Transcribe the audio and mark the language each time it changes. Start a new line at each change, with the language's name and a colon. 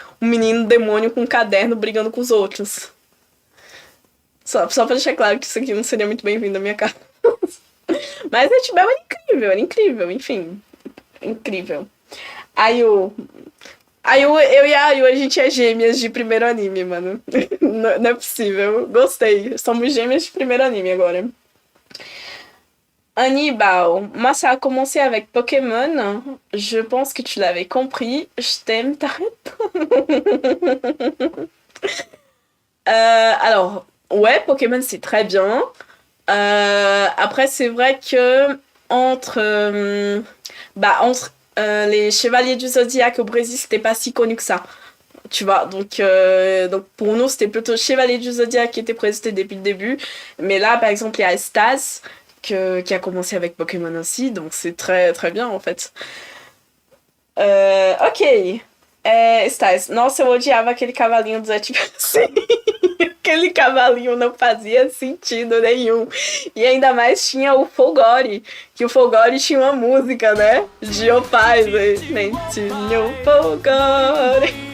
Portuguese: Um menino demônio com um caderno brigando com os outros. Só pra deixar claro que isso aqui não seria muito bem-vindo à minha casa. Mas Zatch Bell era incrível, enfim. Incrível. Aí o... eu e a Ayu, a gente é gêmeas de primeiro anime, mano. Não é possível. Gostei. Somos gêmeas de primeiro anime agora.
French: Hannibal, moi ça a commencé avec Pokémon. Je pense que tu l'avais compris. Je t'aime, t'arrêtes. Alors, ouais, Pokémon c'est très bien. Après, c'est vrai que entre les Chevaliers du Zodiaque au Brésil, c'était pas si connu que ça. Tu vois, donc pour nous, c'était plutôt Chevalier du Zodiaque qui était présenté depuis le début. Mais là, par exemple, il y a Stas qui a commencé avec Pokémon aussi, donc c'est très très bien en fait. Ok.
Portuguese: Stas, nossa, eu odiava aquele cavalinho do Zé, tipo assim. Aquele cavalinho não fazia sentido nenhum. E ainda mais tinha o Folgore, que o Folgore tinha uma música, né? De Opais, nem tinha o Folgore.